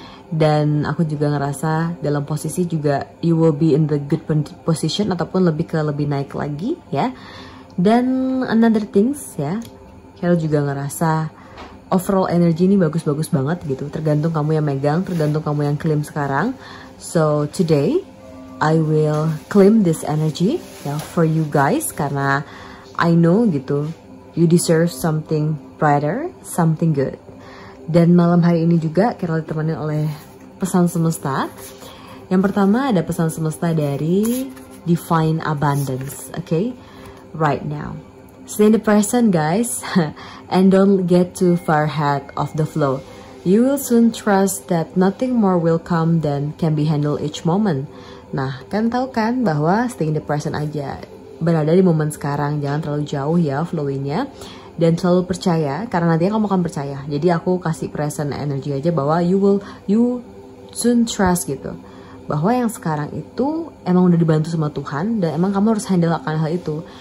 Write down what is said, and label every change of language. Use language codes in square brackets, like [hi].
[id] Dan aku juga ngerasa dalam posisi juga [en] you will be in the good position [id] ataupun lebih naik lagi ya. Dan another things ya, Carol juga ngerasa overall energy ini bagus-bagus banget gitu. Tergantung kamu yang megang, tergantung kamu yang claim sekarang. [en] So today I will claim this energy ya for you guys, [id] karena [en] I know gitu you deserve something brighter, something good. [id] Dan malam hari ini juga Carol ditemani oleh pesan semesta. Yang pertama ada pesan semesta dari Divine Abundance, okay? [en] Right now, stay in the present guys, and don't get too far ahead of the flow. You will soon trust that nothing more will come than can be handled each moment. [id] Nah, kan tahu kan bahwa [en] stay in the present [id] aja, berada di momen sekarang, jangan terlalu jauh ya flowingnya. Dan selalu percaya, karena nantinya kamu akan percaya. Jadi aku kasih present energy aja bahwa [en] you soon trust [id] gitu, bahwa yang sekarang itu emang udah dibantu sama Tuhan, dan emang kamu harus handle akan hal itu.